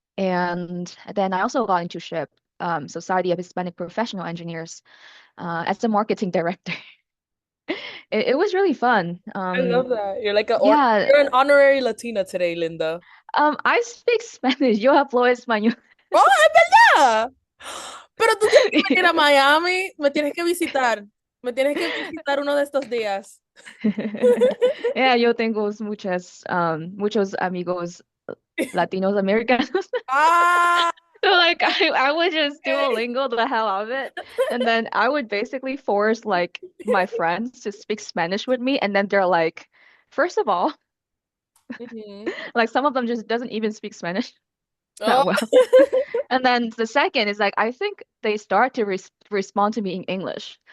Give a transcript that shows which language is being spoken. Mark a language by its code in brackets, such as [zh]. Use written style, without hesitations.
[en] And then I also got into SHIP, Society of Hispanic Professional Engineers, as a marketing director. It was really fun. I love that. Yeah, You're an honorary Latina today, Linda. I speak Spanish. [es] Yo hablo español. ¡Oh, es verdad! Pero tú tienes que venir a Miami, me tienes que visitar. Me tienes que visitar uno de estos días. Yeah, yo tengo muchos amigos Latinos Americanos. Ah, [en] So like I would just okay. Duolingo the hell out of it. And then I would basically force like my friends to speak Spanish with me. And then they're like, first of all, Mhm. like some of them just doesn't even speak Spanish Oh. that well. And then the second is like I think they start to respond to me in English.